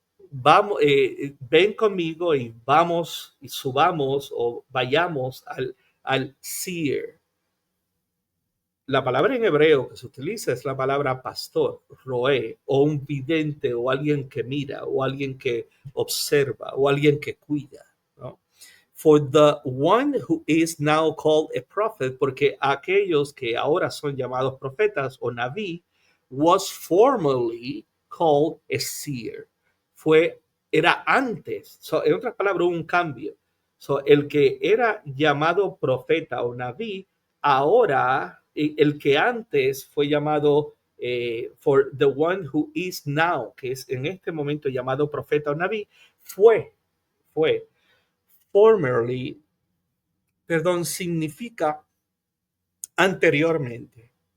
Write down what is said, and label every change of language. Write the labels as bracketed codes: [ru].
[es] Vamos, ven conmigo y vamos y subamos o vayamos al seer. La palabra en hebreo que se utiliza es la palabra pastor, roé, o un vidente, o alguien que mira, o alguien que observa, o alguien que cuida, ¿no? [en] For the one who is now called a prophet, [es] porque aquellos que ahora son llamados profetas o naví, [en] was formerly called a seer. [es] Era antes, en otras palabras, un cambio. El que era llamado profeta o naví, ahora el que antes fue llamado [en] for the one who is now, [es] que es en este momento llamado profeta o naví, fue formerly, perdón, significa anteriormente.